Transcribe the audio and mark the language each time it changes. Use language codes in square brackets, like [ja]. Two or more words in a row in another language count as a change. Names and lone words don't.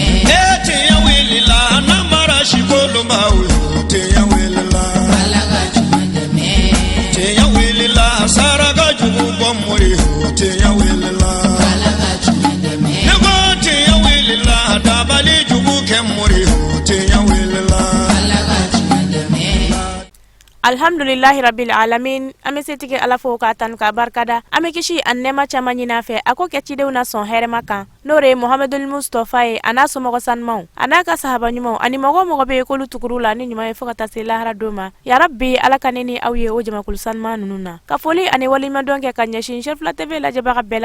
[bm] tiɲɛ wulila namara si kolonba wuyo tiɲɛ wulila fala ka tiɲɛ dɛmɛ. tiɲɛ wulila saraka jugu bɔ mori o tiɲɛ wulila. dabali jugu kɛ mori o tiɲɛ wulila. [ar] الحمد لله رب العالمين [bm] ame setigi ala fo ka tanu ka barkada ame kisi an nɛma caman ɲini fɛ a ko kɛ cidenw na sɔn hɛrɛma kan n'o de ye mohamedul mustafa ye a n'a somɔgɔ sanumanw a n'a ka sahaba ɲumanw ani mɔgɔ mɔgɔ bɛ ye k'olu tuguru la ni ɲuman ye fo ka taa se lahara don ma yarabi ala ka ne ni aw ye o jamakulu sanuman ninnu na ka foli ani walimadɔn kɛ ka ɲɛsin Sherifila TV lajɛbaga bɛɛ